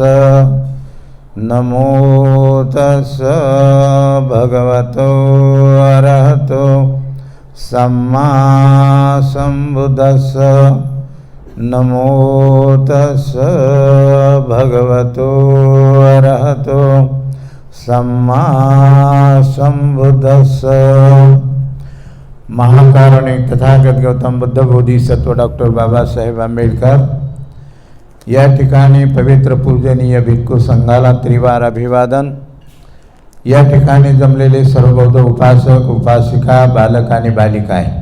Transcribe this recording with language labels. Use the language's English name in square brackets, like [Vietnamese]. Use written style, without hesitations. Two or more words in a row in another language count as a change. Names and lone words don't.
[Pali] नमो तस्स भगवतो अरहतो सम्मा सम्बुद्धस्स। नमो तस्स भगवतो अरहतो सम्मा सम्बुद्धस्स। [Marathi] महाकारुणिक तथागत गौतम बुद्ध बोधिसत्व डॉक्टर बाबासाहेब आंबेडकर या ठिकाणी पवित्र पूजनीय भिक्खू संघाला त्रिवार अभिवादन। या ठिकाणी जमलेले सर्व बौद्ध उपासक उपासिका बालक आणि बालिका आहे।